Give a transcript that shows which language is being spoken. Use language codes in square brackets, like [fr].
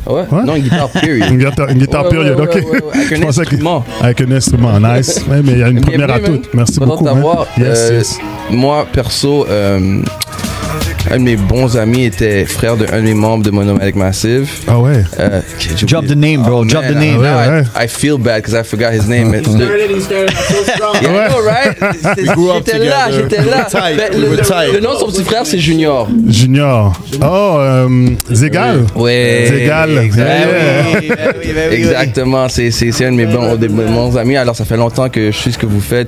[fr] Ouais. Non, une guitare period. Une guitare period, ok. Avec un instrument. Avec un instrument, nice. Ouais, mais il y a une première à toutes. Merci beaucoup. [en] Yes. [fr] Moi, perso, un de mes bons amis était frère d'un de mes membres de Nomadic Massive. Ah ouais. [en] Drop the name, bro. Drop the name. I feel bad because I forgot his name. He started off so strong. Yeah, I know, right? [fr] J'étais là. Le nom de son petit frère, c'est Junior. Oh, Zégal. Ouais. Zégal. Exactement. C'est un de mes bons amis. Alors, ça fait longtemps que je sais ce que vous faites.